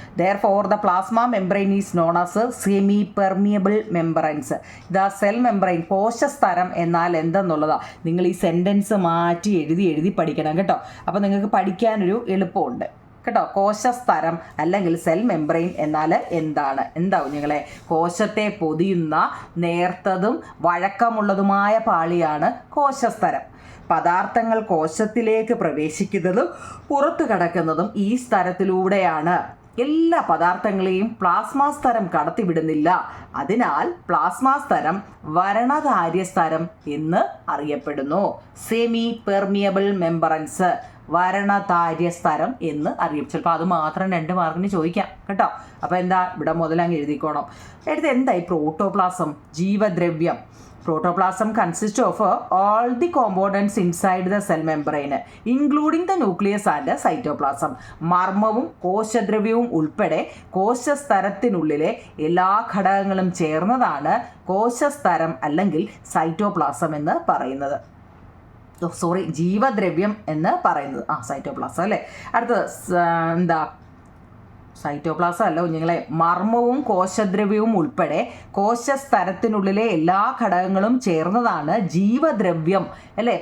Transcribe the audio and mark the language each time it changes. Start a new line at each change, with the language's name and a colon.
English: Therefore the plasma membrane is known as semi permeable membranes. the cell membrane,
Malayalam: കോശസ്തരം എന്നാൽ എന്തെന്നുള്ളതാ നിങ്ങൾ ഈ sentence മാറ്റി എഴുതി പഠിക്കണം കേട്ടോ. അപ്പോൾ നിങ്ങൾക്ക് പഠിക്കാനൊരു എളുപ്പമുണ്ട് കേട്ടോ. കോശസ്തരം അല്ലെങ്കിൽ സെൽ മെംബ്രെയിൻ എന്നാൽ എന്താ കുഞ്ഞുങ്ങളെ, കോശത്തെ പൊതിയുന്ന നേർത്തതും വഴക്കമുള്ളതുമായ പാളിയാണ് കോശസ്തരം. പദാർത്ഥങ്ങൾ കോശത്തിലേക്ക് പ്രവേശിക്കുന്നതും പുറത്തു കടക്കുന്നതും ഈ സ്തരത്തിലൂടെയാണ്. എല്ലാ പദാർത്ഥങ്ങളെയും പ്ലാസ്മാ സ്തരം കടത്തിവിടുന്നില്ല. അതിനാൽ പ്ലാസ്മാ സ്തരം വരണധാര്യസ്തരം എന്ന് അറിയപ്പെടുന്നു. സെമി പെർമിയബിൾ മെംബ്രൻസ്, വരണധാര്യസ്തരം എന്ന് അറിയും. ചിലപ്പോൾ അത് മാത്രം 2 മാർക്കിന് ചോദിക്കാം കേട്ടോ. അപ്പോൾ എന്താ, ഇവിടെ മുതലങ്ങ് എഴുതിക്കോണം. എന്തായി protoplasm, ജീവദ്രവ്യം.
English: Protoplasm consists of all the components inside the cell membrane, including the nucleus and the cytoplasm.
Malayalam: മർമ്മവും കോശദ്രവ്യവും ഉൾപ്പെടെ കോശസ്തരത്തിനുള്ളിലെ എല്ലാ ഘടകങ്ങളും ചേർന്നതാണ് കോശസ്തരം അല്ലെങ്കിൽ സൈറ്റോപ്ലാസം എന്ന് പറയുന്നത്. ജീവദ്രവ്യം എന്ന് പറയുന്നത് സൈറ്റോപ്ലാസം അല്ലേ. അടുത്തത് എന്താ, സൈറ്റോപ്ലാസം അല്ല കുഞ്ഞുങ്ങളെ, മർമ്മവും കോശദ്രവ്യവും ഉൾപ്പെടെ കോശസ്തരത്തിനുള്ളിലെ എല്ലാ ഘടകങ്ങളും ചേർന്നതാണ് ജീവദ്രവ്യം അല്ലേ.